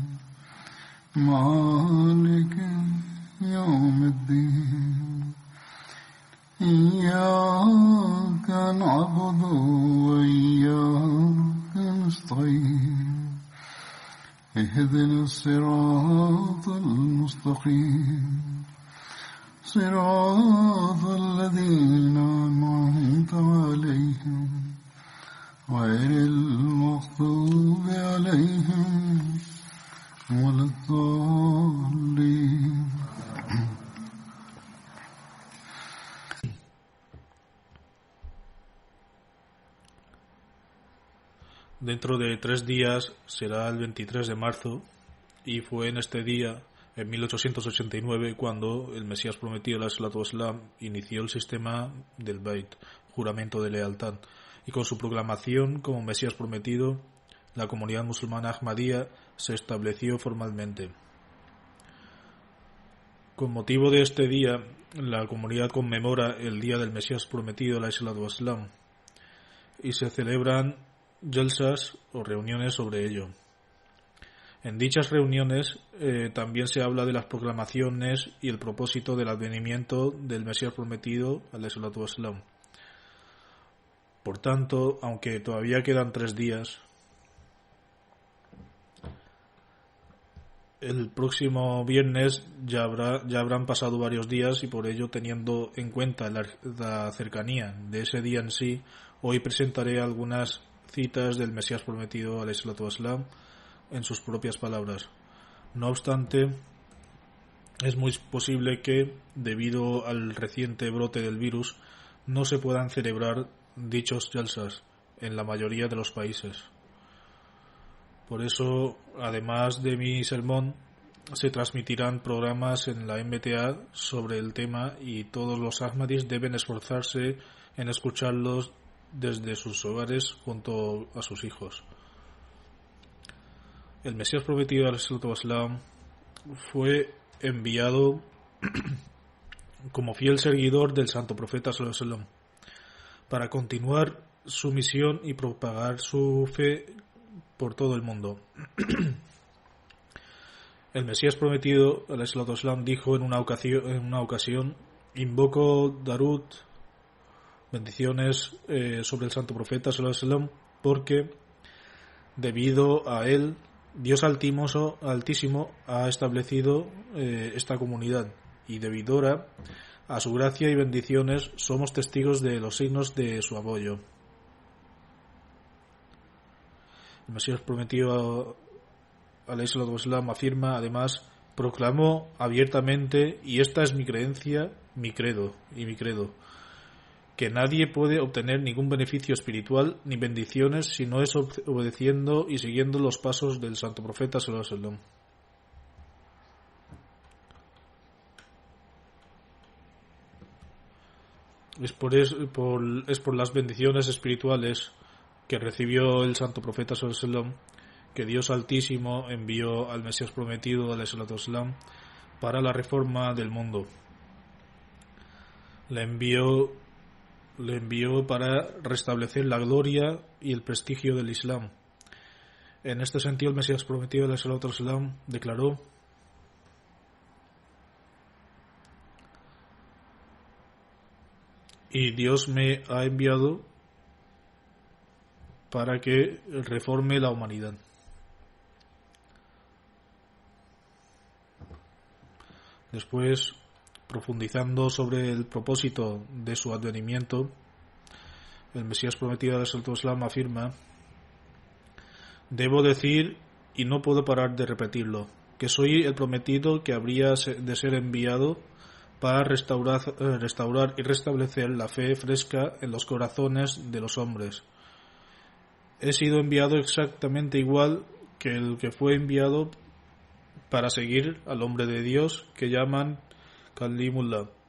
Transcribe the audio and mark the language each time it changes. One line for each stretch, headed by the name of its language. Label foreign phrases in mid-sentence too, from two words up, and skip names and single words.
Arabic: مالك يوم الدين إياك نعبد وإياك نستعين اهدنا الصراط المستقيم صراط الذين أنعمت عليهم غير المغضوب عليهم ولا الضالين.
Spanish: Dentro de 3 días será el 23 de marzo y fue en este día, en 1889, cuando el Mesías prometido,
Arabic: عليه الصلاة والسلام,
Spanish: inició el sistema del Bait, juramento de lealtad, y con su proclamación como Mesías prometido, la comunidad musulmana Ahmadía se estableció formalmente. Con motivo de este día, la comunidad conmemora el día del Mesías prometido,
Arabic: عليه الصلاة والسلام,
Spanish: y se celebran jalsas o reuniones sobre ello. En dichas reuniones también se habla de las proclamaciones y el propósito del advenimiento del Mesías prometido,
Arabic: عليه الصلاة والسلام.
Spanish: Por tanto, aunque todavía quedan 3 días, el próximo viernes ya habrán pasado varios días, y por ello, teniendo en cuenta la cercanía de ese día en sí, hoy presentaré algunas citas del Mesías prometido,
Arabic: عليه الصلاة والسلام,
Spanish: en sus propias palabras. No obstante, es muy posible que, debido al reciente brote del virus, no se puedan celebrar dichos jalsas en la mayoría de los países. Por eso, además de mi sermón, se transmitirán programas en la MTA sobre el tema, y todos los Ahmadis deben esforzarse en escucharlos desde sus hogares junto a sus hijos. El Mesías prometido,
Arabic: عليه الصلاة والسلام,
Spanish: fue enviado como fiel seguidor del santo profeta
Arabic: صلى الله عليه وسلم
Spanish: para continuar su misión y propagar su fe por todo el mundo. El Mesías prometido,
Arabic: عليه الصلاة والسلام,
Spanish: dijo en una ocasión: invoco Darud, bendiciones sobre el santo profeta
Arabic: صلى الله عليه وسلم,
Spanish: porque debido a él Dios altísimo ha establecido esta comunidad, y debido a su gracia y bendiciones somos testigos de los signos de su apoyo. El Mesías prometido,
Arabic: عليه الصلاة والسلام,
Spanish: afirma además: proclamó abiertamente, y esta es mi creencia, mi credo, que nadie puede obtener ningún beneficio espiritual ni bendiciones si no es obedeciendo y siguiendo los pasos del santo profeta
Arabic: صلى الله عليه وسلم.
Spanish: Es por las bendiciones espirituales que recibió el santo profeta
Arabic: صلى الله عليه وسلم
Spanish: que Dios altísimo envió al Mesías prometido,
Arabic: عليه الصلاة والسلام,
Spanish: para la reforma del mundo. Le envió para restablecer la gloria y el prestigio del Islam. En este sentido, el Mesías prometido,
Arabic: عليه الصلاة والسلام,
Spanish: declaró: y Dios me ha enviado para que reforme la humanidad. Después, profundizando sobre el propósito de su advenimiento, el Mesías prometido,
Arabic: عليه الصلاة والسلام,
Spanish: afirma: debo decir y no puedo parar de repetirlo, que soy el prometido que habría de ser enviado para restaurar y restablecer la fe fresca en los corazones de los hombres. He sido enviado exactamente igual que el que fue enviado para seguir al hombre de Dios que llaman Kalimullah.